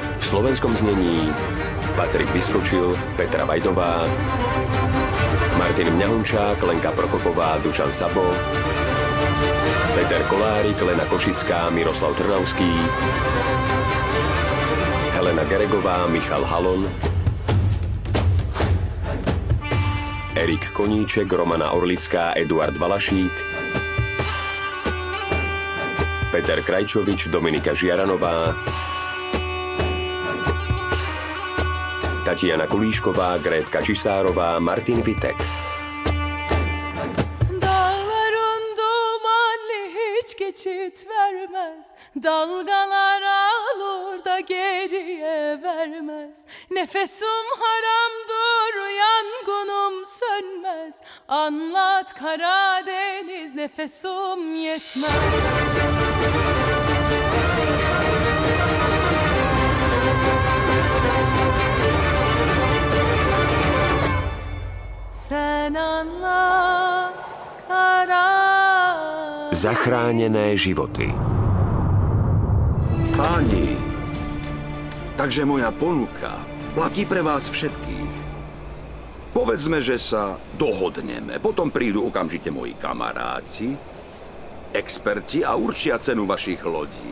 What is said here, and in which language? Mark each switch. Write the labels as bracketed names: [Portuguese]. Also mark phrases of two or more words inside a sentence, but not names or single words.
[Slovak] slovenskom znení Patrik Vyskočil, Petra Vajdová, Martin Mňahunčák, Lenka Prokopová, Dušan Sabo, Peter Kolárik, Lena Košická, Miroslav Trnavský, Helena Geregová, Michal Halon, Erik Koníček, Romana Orlická, Eduard Valašík, Peter Krajčovič, Dominika Žiaranová, Tatiana Kulíšková, Grétka Čisárová, Martin Vitek. [Turkish] Dağların dumanı hiç geçit vermez, dalgalar alır da geriye vermez. Nefesim haramdır, yangınım sönmez. Anlat Karadeniz, nefesim yetmez. Sen anlat Karadeniz. [Slovak] Zachránené životy. Páni, takže moja ponuka platí pre vás všetkých. Povedzme, že sa dohodneme. Potom prídu okamžite moji kamaráti, experti a určia cenu vašich lodí.